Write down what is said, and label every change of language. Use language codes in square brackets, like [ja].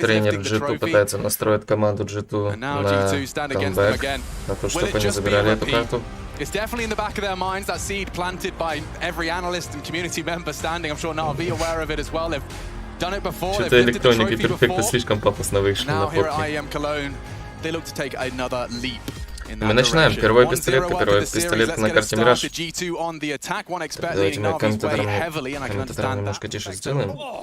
[ru] Тренер G2 пытается настроить команду G2 на камбэк, на то, чтобы они забирали эту карту. [en] It's definitely in the back of their minds, that seed planted by every analyst and community member standing. I'm sure Navi aware of it as well. They've done it before. [ru] Что-то электроники перфекты слишком пафосно вышли на фотке. [en] Now here at IEM Cologne, they look to take another leap. [ru] Мы начинаем. Первый пистолет на карте Мираж. Давайте мы комментаторам немножко тише сделаем.